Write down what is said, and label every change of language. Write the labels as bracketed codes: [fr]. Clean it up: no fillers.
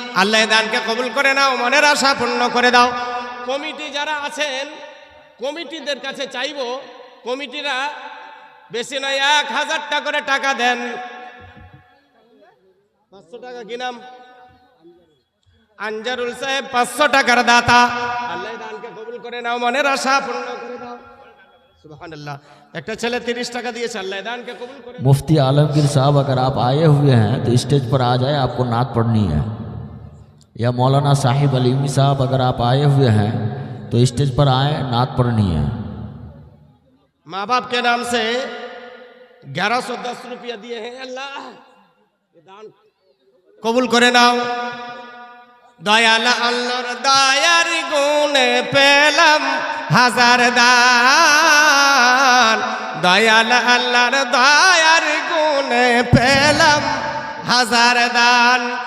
[bn] আল্লাহ দানকে কবুল করে নাও, মনের আশা পূর্ণ করে দাও। কমিটি যারা আছেন, কমিটিদের কাছে চাইবো, কমিটিরা বেশি নয় 1000 করে টাকা দেন। 500 টাকা কি নাম? আনজারুল সাহেব 500 টাকার দাতা। আল্লাহ দানকে কবুল করে নাও, মনের আশা পূর্ণ করে দাও। সুবহানাল্লাহ। একটা ছেলে 30 টাকা দিয়েছে। আল্লাহ দানকে কবুল করে। [hi] मुफ्ती आलमगीर साहब अगर आप आए हुए हैं तो स्टेज पर आ जाए, आपको नात पढ़नी है। या मौलाना साहिब अलीमी साहब अगर आप आए हुए हैं तो स्टेज पर आए, नात पढ़नी है। माँ बाप के नाम से 1110 रुपया दिए हैं, अल्लाह ये दान [bn] কবুল করে নাও। দয়াল আল্লাহর দয়ার গুণে পেলাম হাজার দান, দয়াল আল্লাহর দয়ার গুণে পেলাম হাজার দান।